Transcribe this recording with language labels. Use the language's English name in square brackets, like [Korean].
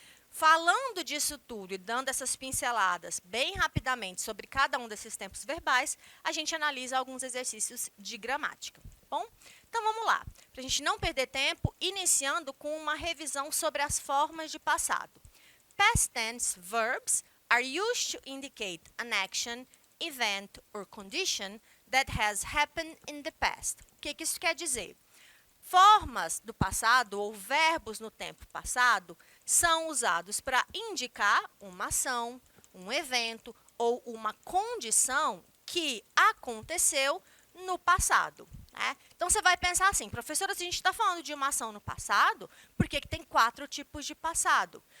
[Portuguese] Falando disso tudo e dando essas pinceladas bem rapidamente sobre cada um desses tempos verbais, a gente analisa alguns exercícios de gramática, tá bom? Então, vamos lá. Para a gente não perder tempo, iniciando com uma revisão sobre as formas de passado. [English] Past tense verbs are used to indicate an action, event or condition that has happened in the past. [Portuguese] O que isso quer dizer? Formas do passado ou verbos no tempo passado são usados para indicar uma ação, um evento ou uma condição que aconteceu no passado. Então, você vai pensar assim, professora, se a gente está falando de uma ação no passado, por que tem 4 tipos de passado?